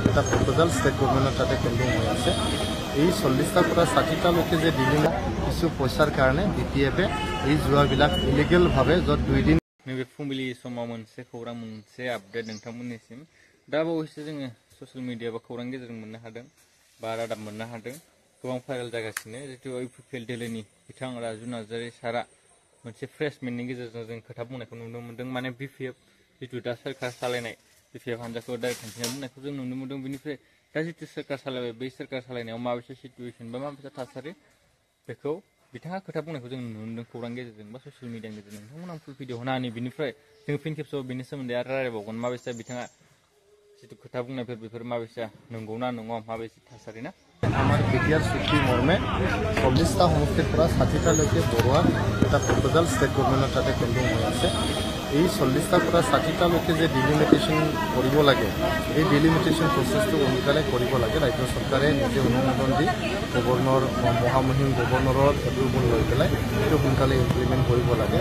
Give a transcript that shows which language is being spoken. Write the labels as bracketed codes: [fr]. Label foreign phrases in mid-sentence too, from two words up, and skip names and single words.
[as] এটা প্ৰপ'জাল [en] state government [as] তাতে পেণ্ডিং হৈ আছে। এই 40টাৰ পৰা 60টালৈকে যে দিল্লী কিছু পইচাৰ কাৰণে BPF এই জুৱাবিলাক ইলিগেলভাৱে য'ত 2 দিন [brx] नैबे फुंबिलि समाव मोनसे खौरां मोनसे आपडेट नोंथांमोननिसिम दा बावैसो जोङो [en] social media [brx] बा खौरां गेजेरजों मोननो हादों बा रादाब मोननो हादों गोबां भाइरेल जागासिनो जितु IPPL दिल्लीनि बिथां राजु नार्जारी सारा मोनसे प्रेसमेन्टनि गेजेरजों जों खोथा बुंनायखौ नुनो मोनदों माने BPF जितु दा सोरखार सालायनाय BPF हान्जाखौ डाइरेक्ट थांखिना बुंनायखौ जों नुनो मोनदों बेनिफ्राय दा जितु सोरखार सालायबाय बै सोरखार सालायनायाव माबायसा सिचुएसन बा माबायसा थासारि बेखौ बिथाङा खोथा बुंनायखौ जों नुनो मोनदों खौरां गेजेरजों बा [en] social media [brx] गेजेरजों नोंथांमोना [en] full video [brx] होनानै बिनिफ्राय जों फिन खेबसेयाव बेनि सोमोन्दै आरो रायलायबावगोन माबायसा बिथाङा जितु खोथा बुंनायफोर बेफोर माबायसा नंगौना नङा माबायसा थासारि ना [as] আমার বিটিআর চুক্তি মর্মে 40টা সমষ্টিৰ পৰা 60টালৈকে বঢ়োৱাৰ এটা প্ৰপ'জাল [en] state government [as] তাতে পেণ্ডিং হৈ আছে। এই 40টাৰ পৰা 60টালৈকে যে ডিলিমিটেশ্যন কৰিব লাগে এই [en] delimitation process [as] সোনকালে কৰিব লাগে। ৰাজ্য চৰকাৰে নিজে অনুমোদন দি গভৰ্ণৰ মহামহিম [en] governor approval [as] লৈ পেলাই এইটো সোনকালে ইমপ্লিমেণ্ট কৰিব লাগে।